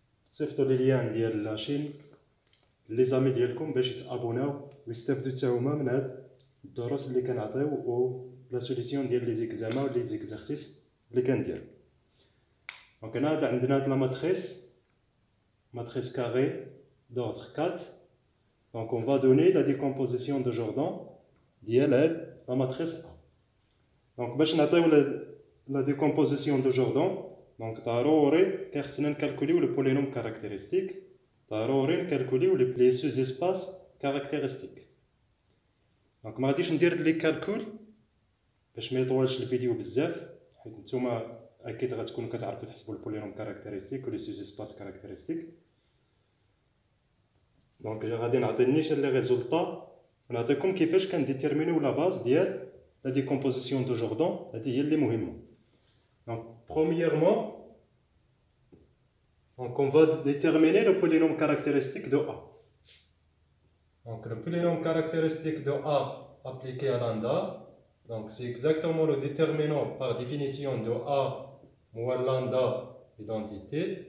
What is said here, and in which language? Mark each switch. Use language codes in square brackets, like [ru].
[ar] صيفطوا لي ليان ديال لاشين لي زامي ديالكم باش يتابوناو ويستافدوا حتى هما من هاد الدروس اللي كنعطيو و لا سوليسيون ديال لي زيكزامان و لي زيكزارسيس اللي كندير. دونك هنا عندنا هاد [fr] لا matrice carrée d'ordre 4. Donc on va donner la décomposition de Jordan [ar] ديال هاد [fr] la matrice A. [ar] Donc باش نعطيو [fr] la décomposition de Jordan، [ar] donc ضروري خصنا نكالكوليو لو بولينوم كاركتيرستيك، ضروري نكالكوليو لي سوز اسباس كاركتيرستيك. دونك ما غاديش ندير لي كالكول باش ما يطولش الفيديو بزاف، حيت نتوما اكيد غتكونوا كتعرفوا تحسبوا البولينوم كاركتيرستيك و لي سوز اسباس كاركتيرستيك. دونك غادي نعطي نيشان لي ريزولطا ونعطيكم كيفاش كنديتيرمينيو لا باز ديال لا ديكومبوزيسيون دو جوردان. هذه هي اللي مهمه. دونك برومييرمون [fr] donc on va déterminer le polynôme caractéristique de A. Donc le polynôme caractéristique de A appliqué à lambda, donc c'est exactement le déterminant par définition de A moins lambda identité.